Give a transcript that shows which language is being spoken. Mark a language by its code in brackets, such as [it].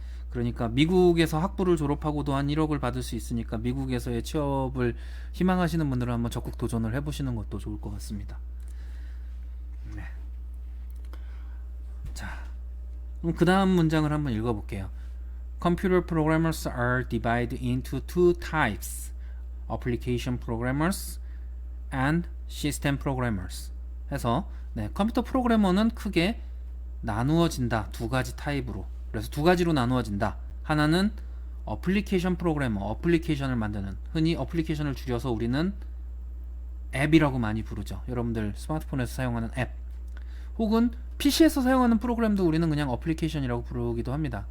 [ko] 그러니까 미국에서 학부를 졸업하고도 한 1억을 받을 수 있으니까 미국에서의 취업을 희망하시는 분들은 한번 적극 도전을 해보시는 것도 좋을 것 같습니다. 자, 그럼 그 다음 문장을 한번 읽어볼게요. [en] Computer programmers are divided into two types, application programmers and system programmers. [ko] 해서 컴퓨터 프로그래머는 크게 나누어진다. 두 가지 타입으로. 그래서 두 가지로 나누어진다. 하나는 어플리케이션 프로그래머, 어플리케이션을 만드는, 흔히 어플리케이션을 줄여서 우리는 앱이라고 많이 부르죠. 여러분들 스마트폰에서 사용하는 앱, 혹은 PC에서 사용하는 프로그램도 우리는 그냥 어플리케이션이라고 부르기도 합니다.